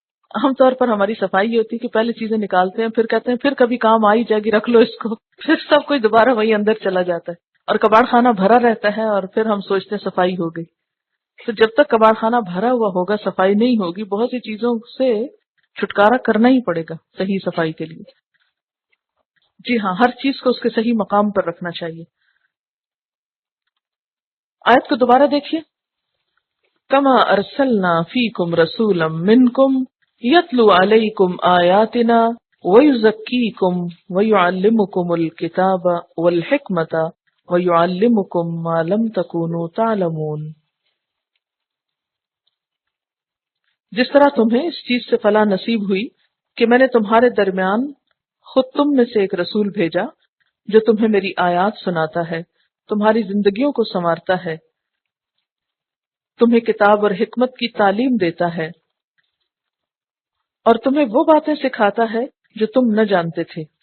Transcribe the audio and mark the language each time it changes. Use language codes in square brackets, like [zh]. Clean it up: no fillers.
[ur] عام طور پر ہماری صفائی یہ ہوتی ہے کہ پہلے چیزیں نکالتے ہیں، پھر کہتے ہیں پھر کبھی کام آ ہی جائے گی، رکھ لو اس کو، پھر سب کچھ دوبارہ وہی اندر چلا جاتا ہے اور کباڑ خانہ بھرا رہتا ہے، اور پھر ہم سوچتے ہیں صفائی ہو گئی. تو جب تک کباڑ خانہ بھرا ہوا ہوگا، صفائی نہیں ہوگی، بہت سی چیزوں سے چھٹکارا کرنا ہی پڑے گا صحیح صفائی کے لیے. جی ہاں، ہر چیز کو اس کے صحیح مقام پر رکھنا چاہیے. آیت کو دوبارہ دیکھیے. [ar] کما ارسلنا فیکم رسولا منکم یتلو علیکم آیاتنا ویزکیکم ویعلمکم الکتاب والحکمت ویعلمکم ما لم تکونوا تعلمون. [ur] جس طرح تمہیں اس چیز سے فلاح نصیب ہوئی کہ میں نے تمہارے درمیان خود تم میں سے ایک رسول بھیجا جو تمہیں میری آیات سناتا ہے، تمہاری زندگیوں کو سنوارتا ہے، تمہیں کتاب اور حکمت کی تعلیم دیتا ہے، اور تمہیں وہ باتیں سکھاتا ہے جو تم نہ جانتے تھے.